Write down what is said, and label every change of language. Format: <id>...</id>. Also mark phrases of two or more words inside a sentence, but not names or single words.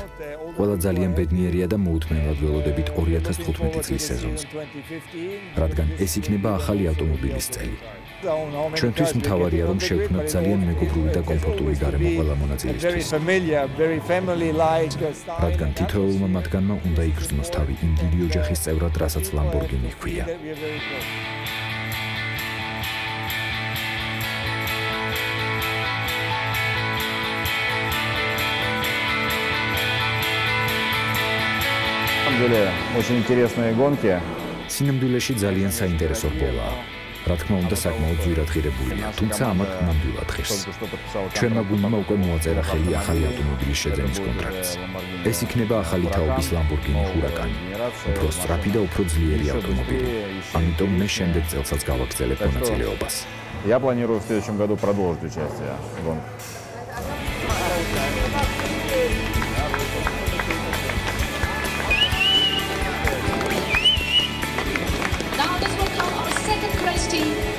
<ka>ყველა ძალიან ბედნიერია და მოუთმენლად ველოდებით 2015 წლის სეზონს, რადგან ეს იქნება ახალი ავტომობილის წელი. ჩვენთვის მთავარია, რომ შევქმნათ ძალიან მეგობრული და კომფორტული გარემო ყველა მონაწილისთვის. რადგან თითოეულმა მათგანმა უნდა იგრძნოს თავი იმ დიდი ოჯახის წევრად, რასაც Lamborghini ჰქვია.</ka> <ru>Очень интересные гонки.</ru> <ka>სინამდვილეში ძალიან საინტერესო რბოლაა. რა თქმა უნდა, საკმაოდ ძვირად ღირებულია, თუმცა ამათ ნამდვილად ღირს. ჩვენმა გუნდმა უკვე მოაწერა ხელი ახალი ავტომობილის შეძენის კონტრაქტს. ეს იქნება ახალი თაობის Lamborghini Huracan. უფრო სწრაფი და უფრო ძლიერი ავტომობილი. ამიტომ მე შემდეგ წელსაც გავაგრძელებ მონაწილეობას.</ka> <ru>Я планирую в следующем году продолжить участие в гонках.</ru> <en>Now this will come our second race team.</en>